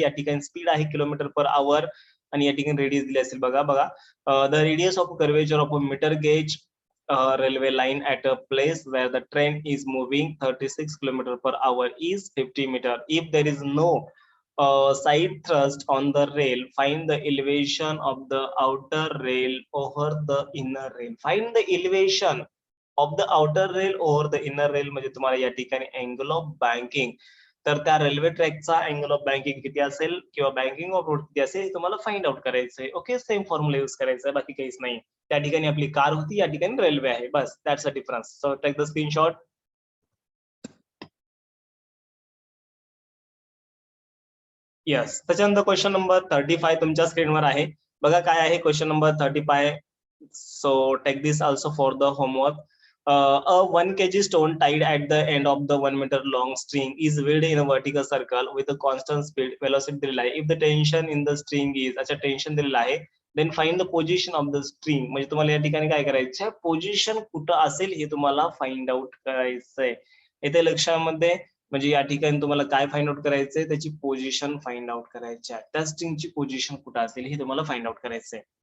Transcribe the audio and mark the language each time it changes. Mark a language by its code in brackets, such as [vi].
[mr] या ठिकाणी स्पीड आहे किलोमीटर पर आवर आणि या ठिकाणी रेडियस दिली असेल. [en] बघा the radius of curvature of a meter gauge railway line at a place where the train is moving 36 km per hour is 50 meter. If there is no side thrust on the rail, find the elevation of the outer rail over the inner rail. Find the elevation of the outer rail over the inner rail [mr] म्हणजे तुम्हाला या ठिकाणी angle of banking, तर त्या railway ट्रॅकचा angle of banking किती असेल किंवा banking of road किती असेल तुम्हाला फाइंड आउट करायचंय. ओके, सेम फॉर्म्युला यूज करायचा, बाकी काहीच नाही. त्या ठिकाणी आपली कार होती, या ठिकाणी रेल्वे आहे, [en] बस that's a difference. So take the screenshot. [mr] Yes, त्याच्यानंतर क्वेश्चन नंबर 35 तुमच्या स्क्रीनवर आहे. बघा काय आहे question number 35. [en] So take this also for the homework. A 1 kg stone tied at the end of the 1 meter long string is wheeled in a vertical circle with a constant speed, velocity [mr] दिलेला आहे. [en] If the tension in the string is, [mr] अच्छा tension दिलेला आहे, [en] then find the position of the string. [mr] म्हणजे तुम्हाला या ठिकाणी काय करायचं, पोझिशन कुठं असेल हे तुम्हाला फाइंड आउट करायचंय. इथे लक्षामध्ये म्हणजे या ठिकाणी तुम्हाला काय फाइंड आउट करायचंय, त्याची पोझिशन फाइंड आउट करायची आहे. त्या स्ट्रिंगची पोझिशन कुठं असेल हे तुम्हाला फाइंड आउट करायचंय.